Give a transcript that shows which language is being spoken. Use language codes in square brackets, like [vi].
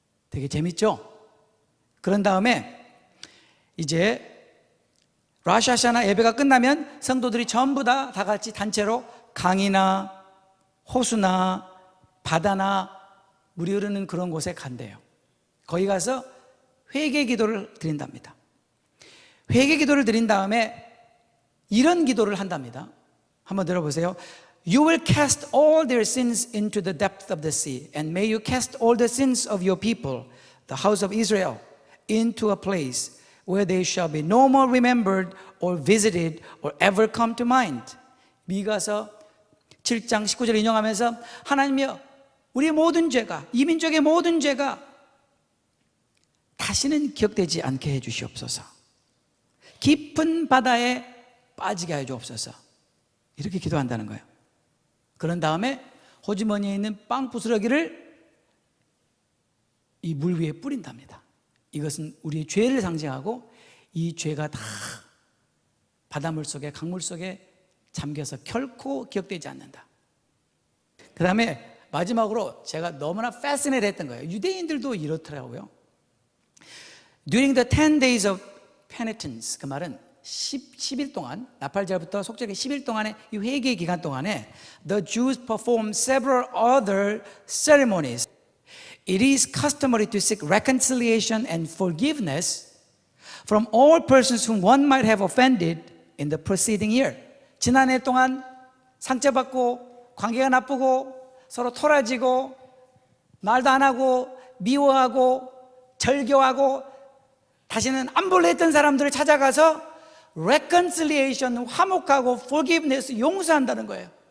[ko] 되게 재밌죠? 그런 다음에 이제 로시 하샤나 예배가 끝나면 성도들이 전부 다 같이 단체로 강이나 호수나 바다나 물이 흐르는 그런 곳에 간대요. 거기 가서 회개 기도를 드린답니다. 회개 기도를 드린 다음에 이런 기도를 한답니다. 한번 들어보세요. [en] You will cast all their sins into the depth of the sea, and may you cast all the sins of your people, the house of Israel, into a place where they shall be no more remembered or visited or ever come to mind. [ko] 미가서 7장 19절 인용하면서 하나님이여 우리의 모든 죄가, 이 민족의 모든 죄가 다시는 기억되지 않게 해 주시옵소서. 깊은 바다에 빠지게 해 주옵소서. 이렇게 기도한다는 거예요. 그런 다음에 호주머니에 있는 빵 부스러기를 이 물 위에 뿌린답니다. 이것은 우리의 죄를 상징하고 이 죄가 다 바닷물 속에 강물 속에 잠겨서 결코 기억되지 않는다. 그 다음에 마지막으로 제가 너무나 fascinated 했던 거예요. 유대인들도 이렇더라고요. [en] During the 10 days of penitence, [ko] 그 말은 10일 동안, 나팔절부터 속죄기 10일 동안의 이 회개 기간 동안에 [en] the Jews perform several other ceremonies. It is customary to seek reconciliation and forgiveness from all persons whom one might have offended in the preceding year. [ko] 지난해 동안 상처받고 관계가 나쁘고 서로 토라지고 말도 안 하고 미워하고 절교하고 다시는 안 볼래 했던 사람들을 찾아가서 reconciliation, 화목하고 forgiveness, 용서한다는 거예요.